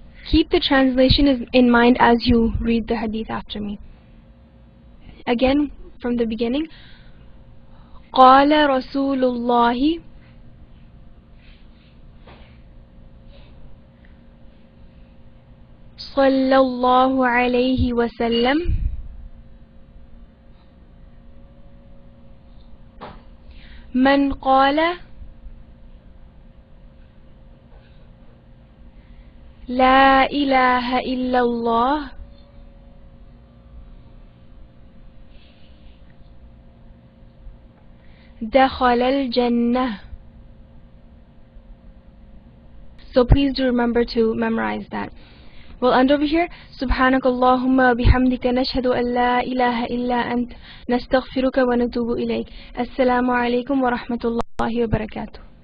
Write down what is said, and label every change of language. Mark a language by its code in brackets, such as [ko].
[en] Keep the translation in mind as you read the hadith after me. Again from the beginning. [ar] قال رسول الله صلى الله عليه وسلم من قال لا إله إلا الله دخل الجنة. [en] So please do remember to memorize that. We'll end over here. [ar] سبحانك اللهم وبحمدك نشهد أن لا إله إلا أنت نستغفرك ونتوب إليك. السلام عليكم ورحمة الله وبركاته.